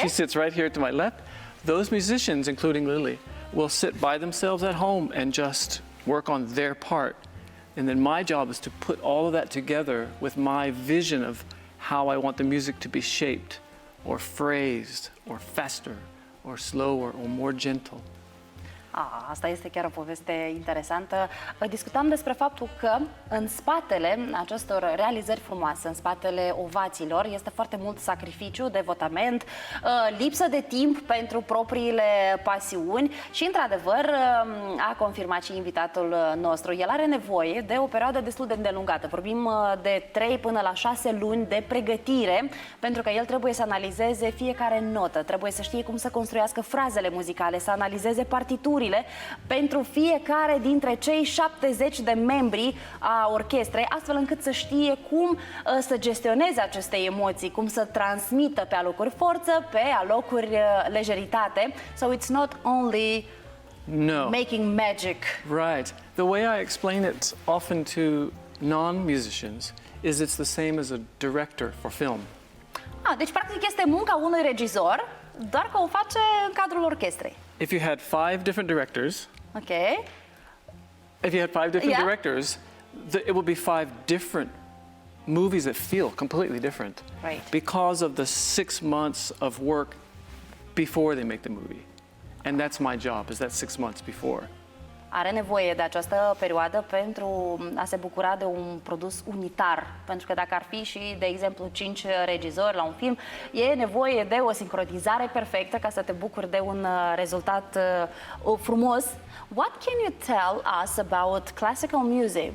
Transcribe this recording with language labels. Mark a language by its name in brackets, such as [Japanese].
[English] She sits right here to my left. Those musicians, including Lily, will sit by themselves at home and just work on their part. And then my job is to put all of that together with my vision of how I want the music to be shaped, or phrased, or faster, or slower, or more gentle. [Romanian] Asta este chiar o poveste interesantă. Discutam despre faptul că în spatele acestor realizări frumoase, în spatele ovațiilor, este foarte mult sacrificiu, devotament, lipsă de timp pentru propriile pasiuni și, într-adevăr, a confirmat și invitatul nostru. El are nevoie de o perioadă destul de îndelungată. Vorbim de 3 până la 6 luni de pregătire, pentru că el trebuie să analizeze fiecare notă, trebuie să știe cum să construiască frazele muzicale, să analizeze partiturile pentru fiecare dintre cei 70 de membri a orchestrei, astfel încât să știe cum să gestioneze aceste emoții, cum să transmită pe alocuri forță, pe alocuri lejeritate. [English] So it's not only making magic. Right. The way I explain it often to non-musicians is it's the same as a director for film. [Romanian] Deci practic este munca unui regizor, doar că o face în cadrul orchestrei. [English] If you had 5 different directors, Okay. if you had 5 different directors, it would be 5 different movies that feel completely different. Right. Because of the 6 months of work before they make the movie. And that's my job, is that 6 months before. [Romanian] Are nevoie de această perioadă pentru a se bucura de un produs unitar. Pentru că dacă ar fi și, de exemplu, 5 regizori la un film, e nevoie de o sincronizare perfectă ca să te bucuri de un rezultat frumos. [English] What can you tell us about classical music?